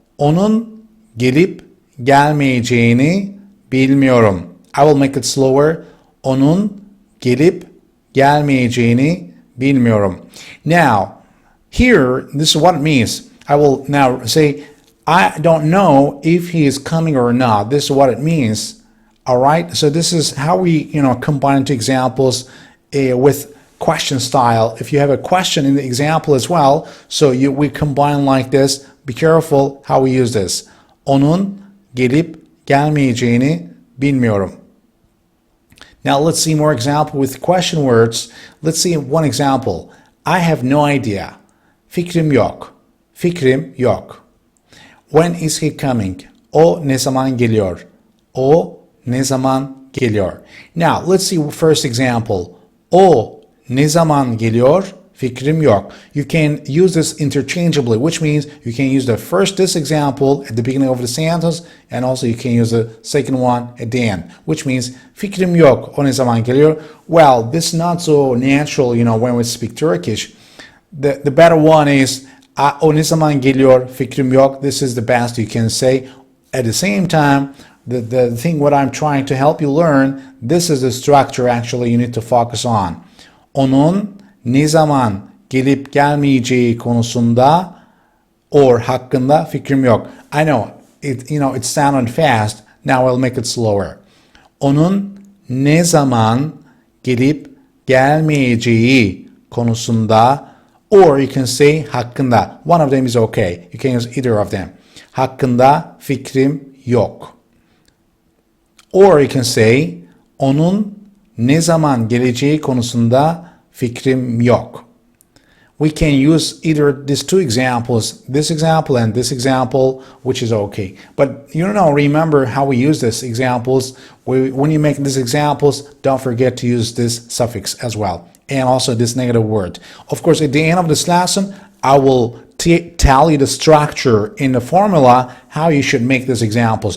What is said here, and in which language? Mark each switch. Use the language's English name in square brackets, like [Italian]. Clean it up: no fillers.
[Turkish] Onun gelip gelmeyeceğini bilmiyorum. [English] I will make it slower. [Turkish] Onun gelip gelmeyeceğini bilmiyorum. [English] Now, here, this is what it means. I will now say, I don't know if he is coming or not. This is what it means. All right, so this is how we combine two examples with question style. If you have a question in the example as well, so we combine like this. Be careful how we use this. [Turkish] Onun gelip gelmeyeceğini bilmiyorum. [English] Now let's see more example with question words. Let's see one example. I have no idea. [Turkish] Fikrim yok. Fikrim yok. [English] When is he coming? [Turkish] O ne zaman geliyor? O ne zaman geliyor? [English] Now let's see first example. [Turkish] O ne zaman geliyor? Fikrim yok. [English] You can use this interchangeably, which means you can use this example at the beginning of the sentence, and also you can use the second one at the end, which means [Turkish] fikrim yok. O ne zaman geliyor? [English] Well, this is not so natural, when we speak Turkish. The better one is [Turkish] o ne zaman geliyor? Fikrim yok. [English] This is the best you can say. At the same time, the thing what I'm trying to help you learn, this is the structure actually you need to focus on. [Turkish] Onun ne zaman gelip gelmeyeceği konusunda [English] or [Turkish] hakkında fikrim yok. [English] I know it sounded fast. Now I'll make it slower. [Turkish] Onun ne zaman gelip gelmeyeceği konusunda, [English] or you can say [Turkish] hakkında. [English] One of them is okay. You can use either of them. [Turkish] Hakkında fikrim yok. [English] Or you can say, [Turkish] onun ne zaman geleceği konusunda fikrim yok. [English] We can use either these two examples, this example and this example, which is okay. But remember how we use these examples. When you make these examples, don't forget to use this suffix as well, and also this negative word. Of course, at the end of this lesson, I will tell you the structure in the formula, how you should make these examples.